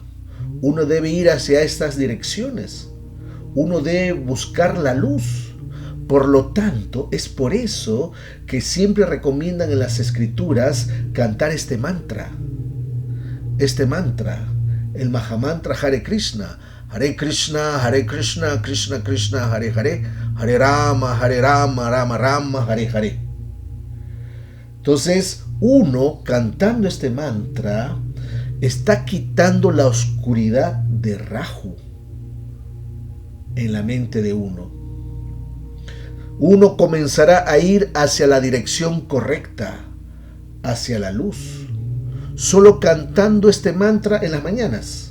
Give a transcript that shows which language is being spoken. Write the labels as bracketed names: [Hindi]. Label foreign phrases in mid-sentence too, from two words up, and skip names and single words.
[Spanish] Uno debe ir hacia estas direcciones. Uno debe buscar la luz. Por lo tanto, es por eso que siempre recomiendan en las escrituras cantar este mantra. Este mantra, el Mahamantra [Sanskrit] Hare Krishna, Krishna, Krishna Krishna, Hare Hare, Hare Rama, Rama Rama, Hare Hare. [Spanish] Entonces, uno cantando este mantra está quitando la oscuridad de Rahu en la mente de uno. Uno comenzará a ir hacia la dirección correcta, hacia la luz, solo cantando este mantra en las mañanas.